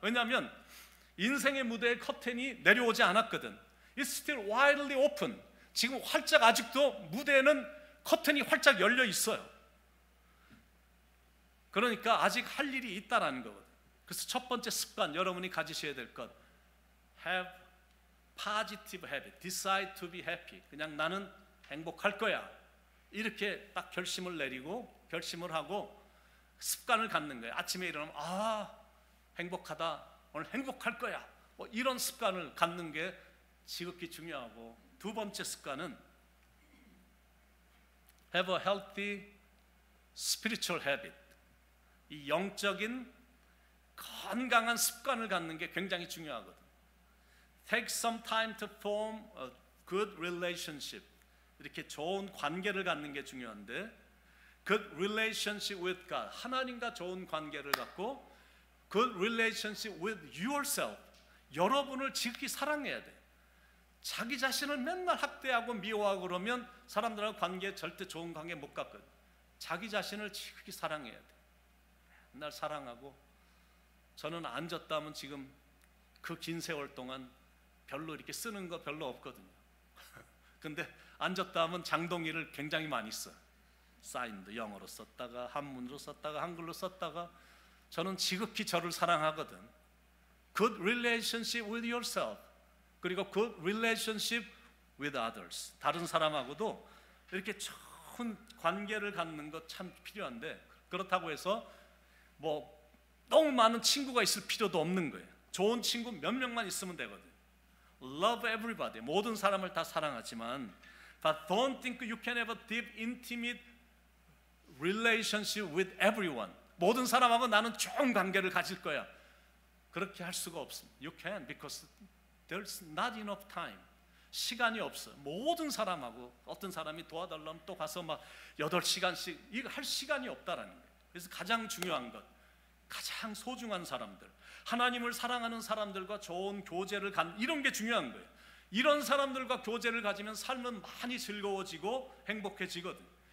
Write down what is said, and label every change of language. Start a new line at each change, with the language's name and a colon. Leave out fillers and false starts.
Korean: 왜냐하면 인생의 무대에 커튼이 내려오지 않았거든.
English: It's still widely open.
Korean: 지금 활짝 아직도 무대에는 커튼이 활짝 열려 있어요. 그러니까 아직 할 일이 있다라는 거거든. 그래서 첫 번째 습관 여러분이 가지셔야 될 것, have
English: positive habit, decide to be happy.
Korean: 그냥 나는 행복할 거야. 이렇게 딱 결심을 내리고 결심을 하고 습관을 갖는 거예요. 아침에 일어나면 행복하다. 오늘 행복할 거야. 뭐 이런 습관을 갖는 게 지극히 중요하고, 두 번째 습관은
English: have a healthy spiritual habit.
Korean: 이 영적인 건강한 습관을 갖는 게 굉장히 중요하거든.
English: Take some time to form a good relationship.
Korean: 이렇게 좋은 관계를 갖는 게 중요한데,
English: good relationship with God,
Korean: 하나님과 좋은 관계를 갖고,
English: good relationship with yourself,
Korean: 여러분을 지극히 사랑해야 돼. 자기 자신을 맨날 학대하고 미워하고 그러면 사람들하고 관계 절대 좋은 관계 못 갖거든. 자기 자신을 지극히 사랑해야 돼. 맨날 사랑하고, 저는 앉았다 하면 지금 그 긴 세월 동안 별로 이렇게 쓰는 거 별로 없거든요. 근데 앉았다 하면 장동의를 굉장히 많이 써요. 사인도 영어로 썼다가 한문으로 썼다가 한글로 썼다가. 저는 지극히 저를 사랑하거든.
English: Good relationship with yourself,
Korean: 그리고
English: good relationship with others,
Korean: 다른 사람하고도 이렇게 좋은 관계를 갖는 것 참 필요한데, 그렇다고 해서 뭐 너무 많은 친구가 있을 필요도 없는 거예요. 좋은 친구 몇 명만 있으면 되거든.
English: Love everybody,
Korean: 모든 사람을 다 사랑하지만,
English: but don't think you can have a deep, intimate relationship with everyone.
Korean: 모든 사람하고 나는 좋은 관계를 가질 거야. 그렇게 할 수가 없습니다.
English: You can, because there's not enough time.
Korean: 시간이 없어. 모든 사람하고, 어떤 사람이 도와달라면 또 가서 막 8시간씩 이거 할 시간이 없다라는 거예요. 그래서 가장 중요한 것, 가장 소중한 사람들, 하나님을 사랑하는 사람들과 좋은 교제를 이런 게 중요한 거예요. 이런 사람들과 교제를 가지면 삶은 많이 즐거워지고 행복해지거든.